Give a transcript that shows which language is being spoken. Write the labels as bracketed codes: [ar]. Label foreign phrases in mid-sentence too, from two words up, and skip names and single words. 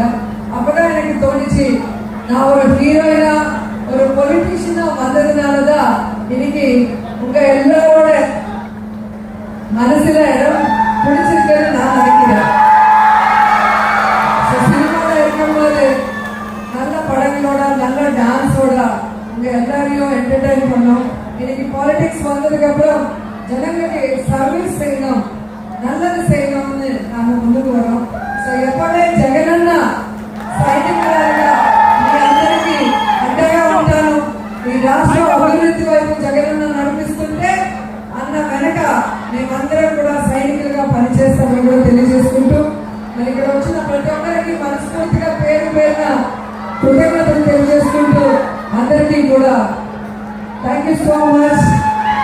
[ta] அப்பதான் எனக்கு தோணுச்சு, நான் ஒரு ஹீரோயினா ஒரு பொலிட்டீஷியனா வந்ததுனாலதான் இன்னைக்கு உங்க எல்லாரோட மனசுல இடம் பிடிச்சிருக்குன்னு நான் நினைக்கிறேன். சினிமால இருக்கும்போது நல்ல படங்களோட நல்ல டான்ஸோட உங்க எல்லாரையும் என்டர்டைன் பண்ணோம். இன்னைக்கு பாலிடிக்ஸ் வந்ததுக்கு அப்புறம் ஜனங்களுக்கு சர்வீஸ் செய்யணும், நல்லது செய்யணும்னு நாம ముందుకు వரோம். [te] సో ఎప్పుడే జగనన్న సైనికులుగా మీ అందరికీ అండగా ఉంటాను. ఈ రాష్ట్ర అభివృద్ధి వైపు జగనన్న నడిపిస్తుంటే అన్న వెనక మేమందరం కూడా సైనికులుగా పనిచేస్తామని కూడా తెలియజేసుకుంటూ మరి ఇక్కడ వచ్చిన ప్రతి ఒక్కరికి మనస్ఫూర్తిగా పేరు పేరున కృతజ్ఞతలు తెలియజేసుకుంటూ అందరికీ కూడా [en] thank you so much.